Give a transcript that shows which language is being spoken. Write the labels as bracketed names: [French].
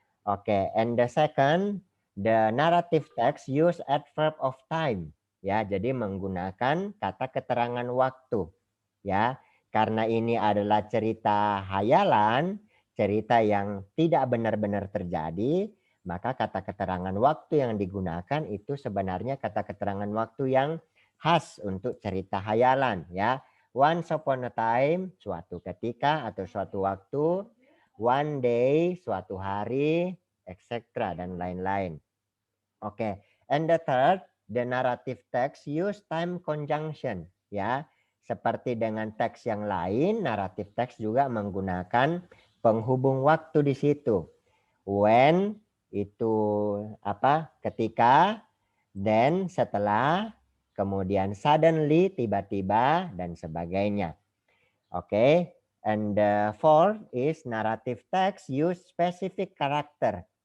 [English] Oke, and the second, the narrative text use adverb of time ya. [Indonesian] Jadi menggunakan kata keterangan waktu ya. Karena ini adalah cerita hayalan, cerita yang tidak benar-benar terjadi, maka kata keterangan waktu yang digunakan itu sebenarnya kata keterangan waktu yang khas untuk cerita hayalan ya. [English] Once upon a time, [Indonesian] suatu ketika atau suatu waktu, [English] one day, [Indonesian] suatu hari, etc. dan lain-lain. [English] Oke, and the third, the narrative text use time conjunction ya. [Indonesian] Seperti dengan teks yang lain, naratif teks juga menggunakan penghubung waktu di situ. When itu apa? Ketika, then setelah, kemudian suddenly tiba-tiba dan sebagainya. [English] Oke, and the fourth is narrative text use specific character.